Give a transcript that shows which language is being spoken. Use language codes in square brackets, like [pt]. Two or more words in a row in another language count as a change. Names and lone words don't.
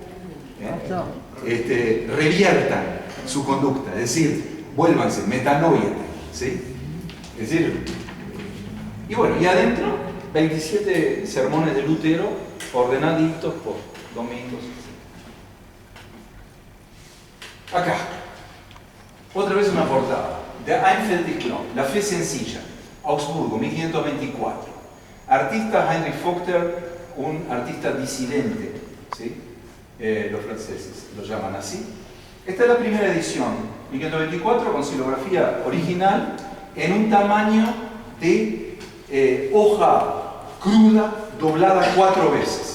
[es] Reviertan su conducta, es decir, vuélvanse, metanoia, ¿sí? Es decir, y bueno, y adentro, 27 sermones de Lutero, ordenaditos por domingos. Acá, otra vez una portada. [de] Der einfältig Glaube, [es] La Fe Sencilla, Augsburgo, 1524. Artista Heinrich Vogter, un artista disidente, ¿sí? Los franceses lo llaman así. Esta es la primera edición, 1524, con xilografía original, en un tamaño de hoja cruda doblada 4 veces.